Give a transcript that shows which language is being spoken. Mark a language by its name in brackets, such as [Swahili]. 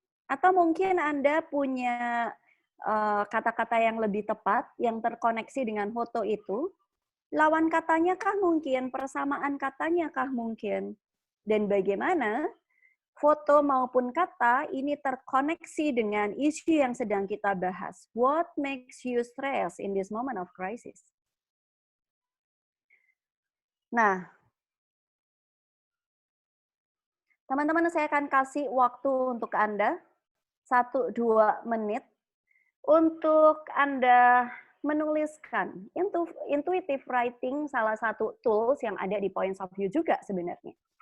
[Indonesian] Atau mungkin Anda punya kata-kata yang lebih tepat, yang terkoneksi dengan foto itu, lawan katanya kah mungkin, persamaan katanya kah mungkin, dan bagaimana foto maupun kata ini terkoneksi dengan isu yang sedang kita bahas. [English] What makes you stress in this moment of crisis? [Indonesian] Nah, teman-teman, saya akan kasih waktu untuk Anda 1-2 menit untuk Anda menuliskan. Intuitive writing salah satu tools yang ada di Points of View juga sebenarnya.